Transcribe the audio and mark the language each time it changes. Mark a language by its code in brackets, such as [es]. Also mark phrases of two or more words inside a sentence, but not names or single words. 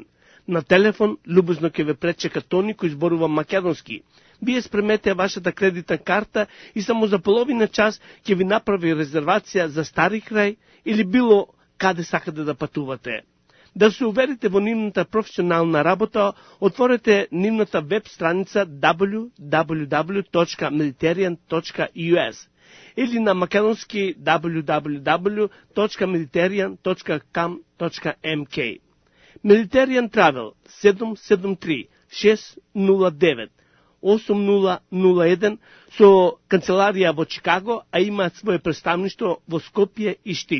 [mk] На телефон любезно ќе ве пречека Тони кој зборува македонски. Вие спремете вашата кредитна карта и само за половина час ќе ви направи резервација за Стари крај или било каде сакате да патувате. Да се уверите во нивната професионална работа, отворете нивната веб страница www.mediterranean.us или на македонски www.mediterranean.com.mk. Mediterranean Travel 773 609 8001 со канцеларија во Чикаго, а имаат свое представништво во Скопје и Штип.